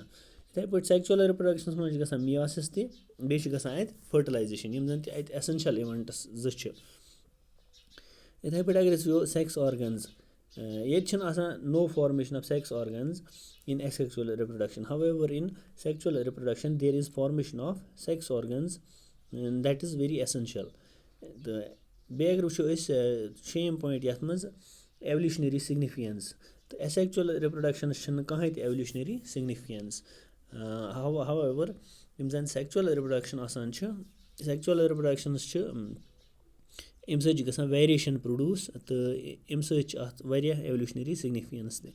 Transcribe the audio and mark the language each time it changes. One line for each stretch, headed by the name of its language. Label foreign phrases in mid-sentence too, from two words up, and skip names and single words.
Kashmiri: یِتھَے پٲٹھۍ سٮ۪کچُوَل رِپرٛوڈَکشنَس منٛز چھِ گژھان مِیاسِس تہِ بیٚیہِ چھِ گژھان اَتہِ فٔرٹِلایزیشَن یِم زَن تہِ اَتہِ
English: essential events
Kashmiri: زٕ چھِ. یِتھَے پٲٹھۍ اگر أسۍ وٕچھو
English: sex organs
Kashmiri: ییٚتہِ چھِنہٕ آسان
English: no formation of sex organs in asexual reproduction. however in sexual reproduction there is formation of sex organs that is very essential.
Kashmiri: تہٕ بیٚیہِ اگر وٕچھو أسۍ
English: same point
Kashmiri: یَتھ منٛز
English: evolutionary significance
Kashmiri: تہٕ اٮ۪سٮ۪کچُوَل رِپرٛوڈَکشَنَس چھِنہٕ کٕہۭنۍ تہِ
English: evolutionary significance.
Kashmiri: ہوٚوَیٚوَر یِم زَن
English: sexual reproduction
Kashmiri: آسان چھِ سٮ۪کچُوَل رِپرٛوڈَکشنَس چھِ اَمہِ سۭتۍ چھِ گژھان
English: variation produce
Kashmiri: تہٕ اَمہِ سۭتۍ چھِ اَتھ واریاہ
English: evolutionary significance
Kashmiri: تہِ.